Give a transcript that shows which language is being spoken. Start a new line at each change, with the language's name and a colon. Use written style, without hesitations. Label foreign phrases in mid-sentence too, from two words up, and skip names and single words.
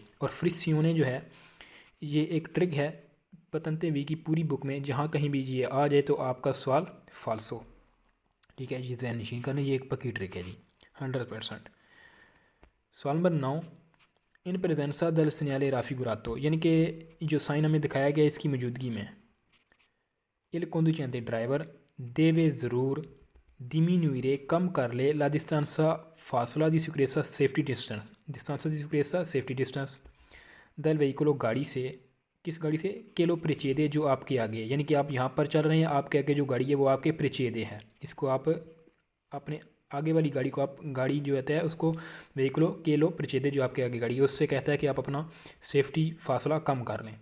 Hindi: और फ्रिसियोने जो है ये एक ट्रिक है पतंते वी की पूरी बुक में जहाँ कहीं भी ये आ जाए तो आपका सवाल फाल्सो ठीक है। ये जहन नशीन करना ये एक पक्की ट्रिक है जी 100%। सवाल नंबर 9
Italian: in presenza del segnale raffigurato
Hindi: यानी कि जो साइन हमें दिखाया गया इसकी मौजूदगी में
Italian: il conducente
Hindi: ड्राइवर देवे ज़रूर diminuire कम कर ले
Italian: la distanza
Hindi: फासला
Italian: di sicurezza
English: safety distance
Italian: distanza di sicurezza
English: safety distance
Italian: dal veicolo
Hindi: गाड़ी से किस गाड़ी से
Italian: che lo precede
Hindi: जो आपके आगे यानी कि आप यहाँ पर चल रहे हैं आपके आगे जो गाड़ी है वो आपके प्रेचेदे है इसको आप अपने आगे वाली गाड़ी को आप गाड़ी जो रहता है उसको
Italian: veicolo che lo precede
Hindi: जो आपके आगे गाड़ी है उससे कहता है कि आप अपना सेफ्टी फासला कम कर लें।